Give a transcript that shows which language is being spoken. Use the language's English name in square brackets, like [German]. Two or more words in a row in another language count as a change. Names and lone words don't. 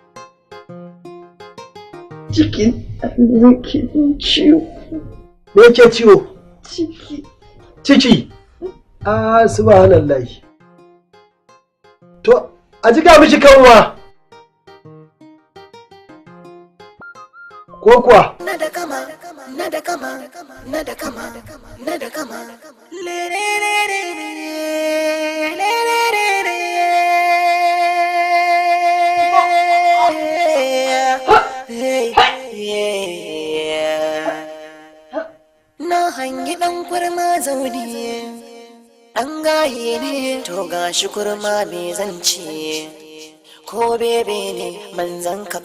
[Hausa] Cikin yake ciwo. Me yake ciwo? Ciki. Ciki. Ah, subhanallah. To, a jika mishi kanwa. Ko kuwa? Nadakama, Nadakama, Nadakama, Nadakama. Le le le le le le le na hangi ɗan kurma zaune ɗan gaye ne to gashi kurma me zance ko bebe ne manzan ka